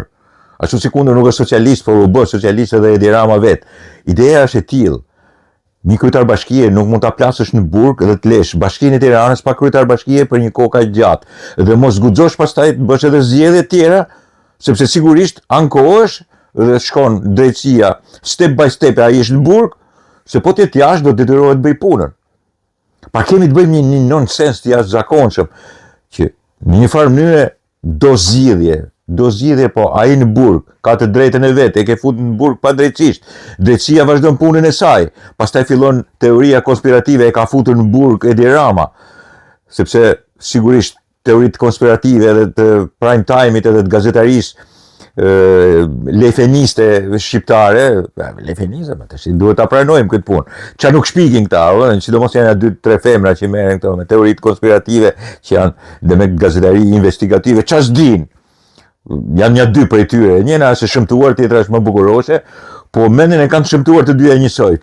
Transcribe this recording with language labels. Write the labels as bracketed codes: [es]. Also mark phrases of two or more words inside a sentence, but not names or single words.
[sq] Ashtu si kundër nuk është socialist, por u bë socialist edhe Edi Rama vet. Ideja është e tillë. Një kryetar bashkie nuk mund ta plasësh në burg dhe të lesh Bashkinë e Tiranës pa kryetar bashkie për një kohë kaq gjatë. Dhe mos guxosh pastaj të bësh edhe zgjedhje të tjera, sepse sigurisht ankohesh dhe shkon drejtësia [en] step by step, [sq] ai është në burg, se po të jetë jashtë do të detyrohet bëj punën. Pa kemi të bëjmë një nonsens të jashtëzakonshëm që në një farë mënyrë do zgjidhje, po ai në burg ka të drejtën e vet, e ke futur në burg pa drejtësisht. Drejtësia vazhdon punën e saj. Pastaj fillon teoria konspirative, e ka futur në burg Edi Rama. Sepse sigurisht teoritë konspirative edhe të [en] prime time- [sq] it edhe të gazetarisë lefeniste shqiptare, lefeniste, duhet ta pranojmë këtë punë. Qa nuk shpikin këta, sidomos janë 2-3 femra që merren këto me teoritë konspirative që janë dhe me gazetari investigative, qa s'din? Janë një 2 prej tyre, njëna është shëmtuar, tjetra është më bukurose, po mendin e kanë shëmtuar të dyja njësoj.